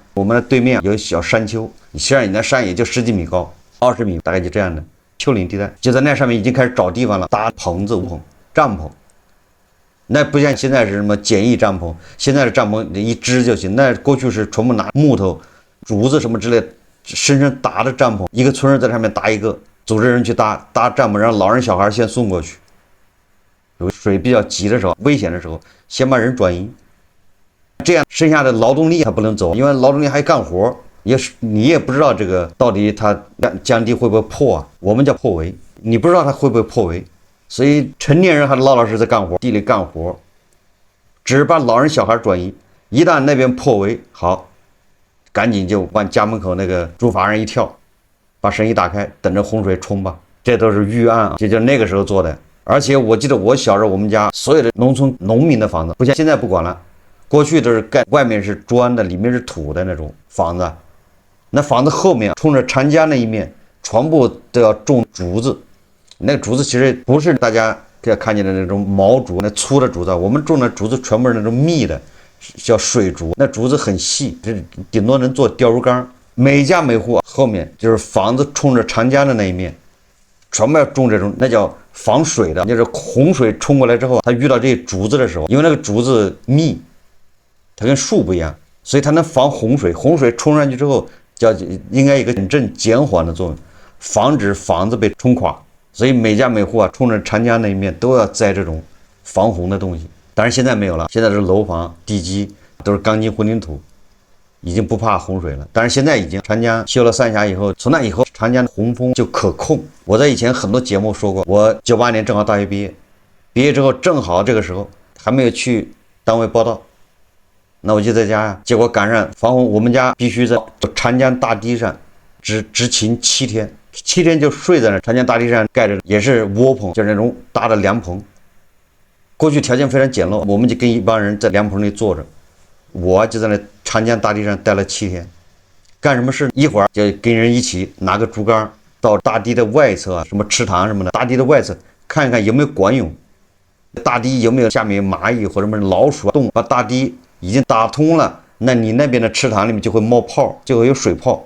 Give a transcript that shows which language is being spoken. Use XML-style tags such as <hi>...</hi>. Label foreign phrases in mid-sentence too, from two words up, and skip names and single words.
<zh>我們的對面有小山丘，實際上你那山也就10幾米高，20米，大概就這樣的丘陵地帶，就在那上面已經開始找地方了，搭棚子、帳篷。那不像現在是什麼簡易帳篷，現在的帳篷一支就行。那過去是全部拿木頭、竹子什麼之類深深搭的帳篷，一個村在上面搭一個，組織人去搭帳篷，讓老人小孩先送過去。有水比較急的時候、危險的时候，先把人轉移。這樣剩下的勞動力還不能走，因為勞動力還幹活，你也不知道這個到底它江堤會不會破啊？我們叫破圍，你不知道它會不會破圍。所以成年人還老老實實在幹活，地裡幹活，只是把老人小孩轉移。一旦那邊破圍，好，趕緊就往家門口那個竹筏上一跳，把繩一打開，等着洪水沖吧。這都是預案啊，這就那個時候做的。而且我記得我小時候，我们家所有的農村農民的房子，不像現在不管了，過去都是蓋外面是磚的，裡面是土的那種房子。那房子後面衝着長江那一面，全部都要種竹子。那個竹子其實不是大家看見的那種毛竹，那粗的竹子，我們種的竹子全部是那種密的，叫水竹。那竹子很細，這頂多能做釣魚竿， 每家每户後面就是房子冲着长江的那一面，全部要种这种，那叫防水的，就是洪水冲过来之后，它遇到这些竹子的时候，因为那个竹子密，它跟树不一樣，所以它能防洪水。洪水衝上去之後，應該一個穩陣減緩的作用，防止房子被沖垮。所以每家每戶啊，衝着長江那一面都要栽這種防洪的東西。當然現在沒有了，現在是樓房地基都是鋼筋混凝土，已經不怕洪水了。但是現在已經長江修了三峽以後，從那以後長江的洪峰就可控。我在以前很多節目說過，我98年正好大學畢業，畢業之後正好這個時候還沒有去單位報到，那我就在家呀，結果趕上防洪，我們家必須在長江大堤上執勤7天，7天就睡在那長江大堤上蓋着，也是窩棚，就是那種大的涼棚。過去條件非常簡陋，我們就跟一幫人在涼棚裡坐着，我就在那長江大堤上待了7天。幹什麼事？一會兒就跟人一起拿個竹竿到大堤的外側，什麼池塘什麼的，大堤的外側看一看有沒有管湧，大堤有沒有下面有螞蟻或者什麼老鼠動，把大堤已經打通了，那你那邊的池塘裡面就會冒泡，就會有水泡。</zh>